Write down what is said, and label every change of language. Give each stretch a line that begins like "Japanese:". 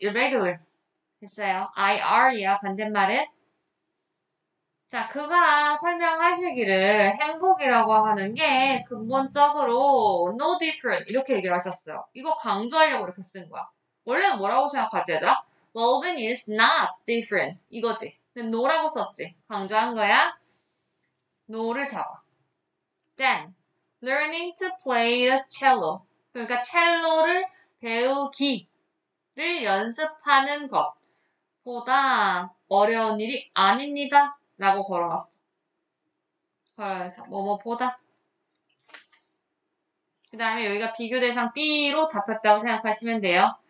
Korean: irregular. 됐어요. ir이야, 반대말은. 자, 그가 설명하시기를 행복이라고 하는 게 근본적으로 no different 이렇게 얘기를 하셨어요. 이거 강조하려고 이렇게 쓴 거야. 원래는 뭐라고 생각하지, 얘들아?
English: Well-being is not different 이거지.
Korean: 근데 no라고 썼지. 강조한 거야. no를 잡아.
English: Then, learning to play the cello.
Korean: 그러니까 첼로를 배우기를 연습하는 것보다 어려운 일이 아닙니다. 라고 걸어놨죠. 걸어서 뭐뭐보다. 그 다음에 여기가 비교 대상 B로 잡혔다고 생각하시면 돼요.